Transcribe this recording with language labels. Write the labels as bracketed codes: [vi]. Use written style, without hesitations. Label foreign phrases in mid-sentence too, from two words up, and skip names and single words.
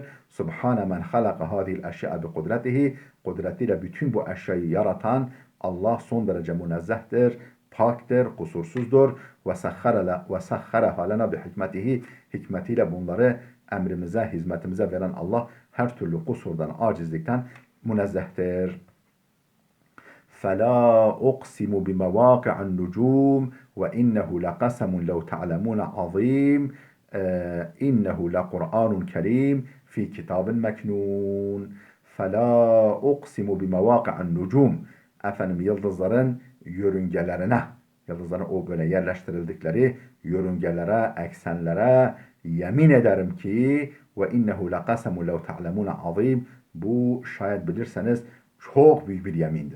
[ar] سبحان من خلق هذه الأشياء بقدرته. [tr] Kudretiyle bütün bu eşyayı yaratan Allah son derece münezzehtir, paktır, kusursuzdur. [ar] وسخر لنا بحكمته. [tr] Hikmetiyle bunları emrimize, hizmetimize veren Allah her türlü kusurdan, acizlikten münezzehtir. [ar] فَلَا أُقْسِمُ بِمَوَاقِعِ النُّجُومِ وَإِنَّهُ لَقَسَمٌ لَوْ تَعْلَمُونَ عَظِيمٌ إِنَّهُ لَقُرْآنٌ كَرِيمٌ فِي كِتَابٍ مَكْنُونٍ فَلَا أُقْسِمُ بِمَوَاقِعِ النُّجُومِ [tr] yıldızların yörüngelerine, yıldızların o böyle yerleştirildikleri yörüngelere, eksenlere yemin ederim ki [ar] وإنه لقسم لو تعلمون عظيم [tr] bu şayet bilirseniz çok büyük bir yemindir.